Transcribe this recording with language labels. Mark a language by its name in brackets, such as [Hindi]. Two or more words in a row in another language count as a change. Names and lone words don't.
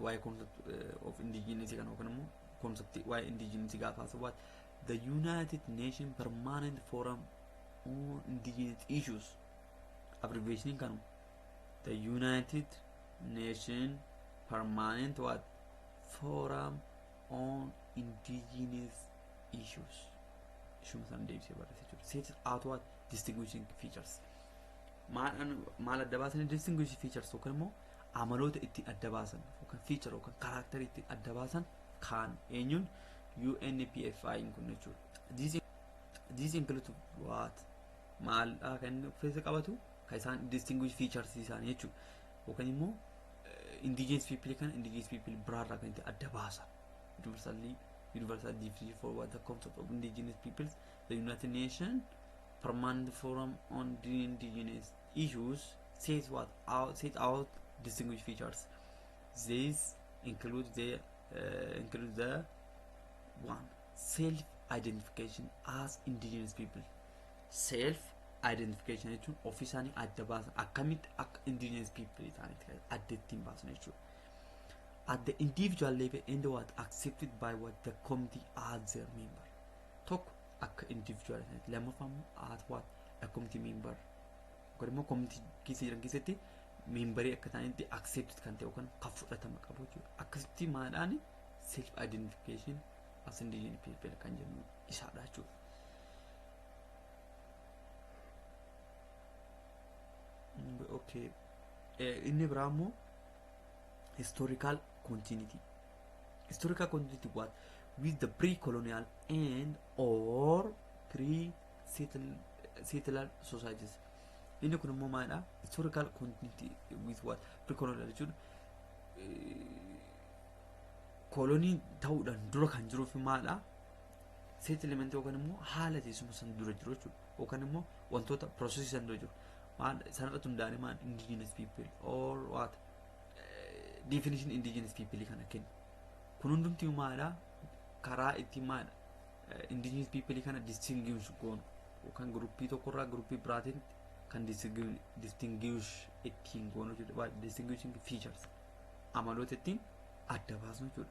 [English] Why concept of indigenous [Oromo] kan yookaan immoo [English] concept why indigenous gaafa what the United Nations Permanent Forum on Indigenous Issues. Abbreviation kan the United Nations Permanent what Forum on Indigenous Issues. Sets out what distinguishing features. [Oromo] Maal adda baasan [English] distinguishing features [Oromo] yookaan immoo amaloota itti adda baasan yookaan feature yookaan character itti adda baasan kan eenyuun UNPFI kun jechuudha. [English] These include what [Oromo] maal kan feesa qabatu kan isaan [English] distinguish features [Oromo] isaanii jechuudha yookaan immoo [English] indigenous people kan indigenous people [Oromo] biraarraa kan itti adda baasan [English] universal definition for what the concept of indigenous peoples. The United Nations Permanent Forum on the Indigenous Issues says out distinguished features. These include the one, self-identification as indigenous people. [Oromo] Self-identification jechuun ofii isaanii adda baasan akkamitti akka [English] indigenous people [Oromo] isaanii adda ittiin baasan jechuudha. [English] At the individual level and what accepted by what the committee as their member. [Oromo] Tokko akka individual lammaffaa [English] at what a committee member. [Oromo] Yookaan immoo committee keessa jiran keessatti memberii akka ta'anitti accepted kan ta'e yookaan kan fudhatama qabu jechuudha. Akkasitti maadhaan [English] self identification as indigenous people [Oromo] kan jennu isaadha jechuudha. [English] Okay. [Oromo] Inni biraa immoo [English] historical continuity what with the pre-colonial and or pre-settler societies. [Oromo] Inni kun immoo maalidha? [English] Historical continuity with what pre-colonial [Oromo] jechuun kolonii ta'uudhaan dura kan jiruu fi maalidha? Settlement yookaan immoo haala teessuma san dura jiru jechuudha yookaan immoo wantoota processes san dura jiru maal sanarratti hundaa'anii maal [English] indigenous people or what definition indigenous people [Oromo] kana kennu kun hundumti maalidha karaa itti maal [English] indigenous people [Oromo] kana distinguish goonu yookaan gruppii tokkorraa gruppii biraatiin kan distinguish ittiin goonu jechuudha. [English] Distinguishing features [Oromo] amaloota ittiin adda baasnu jechuudha.